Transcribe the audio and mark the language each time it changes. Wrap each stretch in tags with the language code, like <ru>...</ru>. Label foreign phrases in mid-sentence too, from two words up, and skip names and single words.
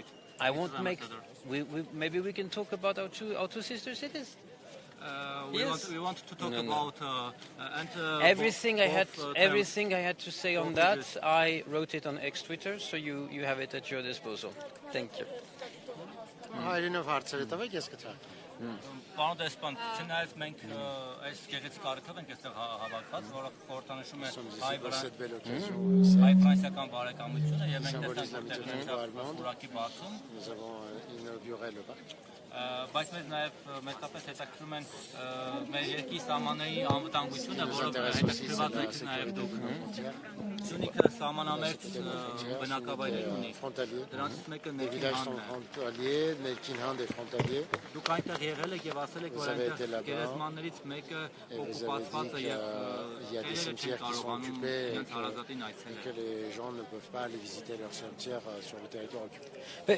<en>I won't make. Maybe we can talk about our two sister cities. We want to talk about everything I had to say on that. I wrote it on X Twitter, so you have it at your disposal. Thank you.</en> <hy>Պարոն դեսպան, չնայած մենք այս գեղեցիկ առիթով ենք այստեղ հավաքված, որը խորհրդանշում է հայ-ֆրանսիական բարեկամությունը եւ մենք տեսանք որտեղ ուրակի բացում, բայց մեզ նաեւ մեծապես հետաքրքրում են մեր երկրի սահմանների անվտանգությունը, որը հետաքրքրված եք նաեւ դուք։ Սյունիքը սահմանամերձ բնակավայրեր ունի։ Դրանցից մեկը Ներքինհանն է։ Դուք այնտեղ եղել եք եւ ասել եք, որ այնտեղ գերեզմաններից մեկը օկուպացված է եւ քայլերը չեն կարողանում իրենց հարազատին այցելել։</hy>